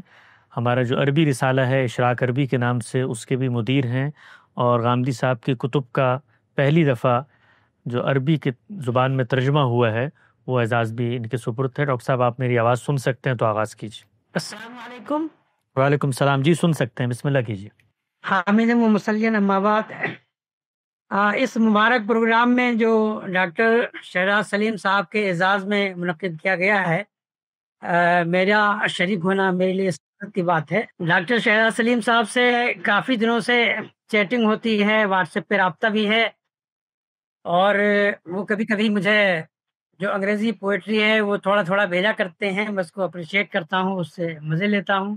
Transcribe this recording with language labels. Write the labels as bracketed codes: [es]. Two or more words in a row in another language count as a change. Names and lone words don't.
[ur] ہمارا جو عربی رسالہ ہے اشراق عربی کے نام سے، اس کے بھی مدیر ہیں، اور غامدی صاحب کی کتب کا پہلی دفعہ جو عربی کی زبان میں ترجمہ ہوا ہے وہ اعزاز بھی ان کے سپرد ہے۔ ڈاکٹر صاحب آپ میری آواز سن سکتے ہیں تو آغاز کیجیے۔ [ar] السلام علیکم۔ وعلیکم السلام، [ur] جی سن سکتے ہیں، [ar] بسم اللہ [ur] کیجیے۔ [ar] حامد و مسلین اما بعد، [ur] اس مبارک پروگرام میں جو ڈاکٹر شہزاد سلیم صاحب کے اعزاز میں منعقد کیا گیا ہے، میرا شریک ہونا میرے لیے سعادت کی بات ہے۔ ڈاکٹر شہزاد سلیم صاحب سے کافی دنوں سے چیٹنگ ہوتی ہے، واٹس ایپ پہ رابطہ بھی ہے، اور وہ کبھی کبھی مجھے جو انگریزی پوئٹری ہے وہ تھوڑا تھوڑا بھیجا کرتے ہیں، میں اس کو اپریشیٹ کرتا ہوں، اس سے مزے لیتا ہوں۔